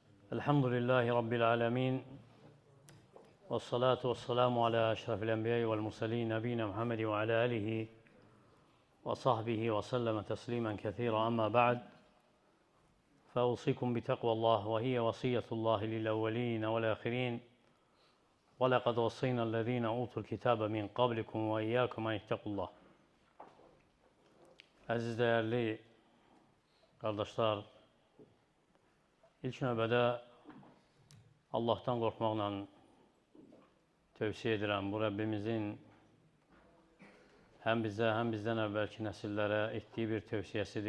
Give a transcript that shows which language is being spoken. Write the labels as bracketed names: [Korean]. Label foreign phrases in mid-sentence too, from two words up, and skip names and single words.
[Arabic] الحمد لله رب العالمين. والصلاة والسلام على أشرف الأنبياء والمرسلين. نبينا محمد وعلى آله وصحبه وسلم تسليما كثيرا. أما بعد. فأوصيكم بتقوى الله وهي وصية الله للأولين والآخرين ولقد وصينا الذين أوتوا الكتاب من قبلكم وإياكم أن اتقوا الله. [Azerbaijani] Əziz [Turkish] değerli kardeşler, [Azerbaijani] ilk növbədə Allah'tan qorxmaqla tövsiyə edirəm. Bu Rəbbimizin həm bizə, həm bizdən əvvəlki nəsillərə etdiyi bir tövsiyəsidir.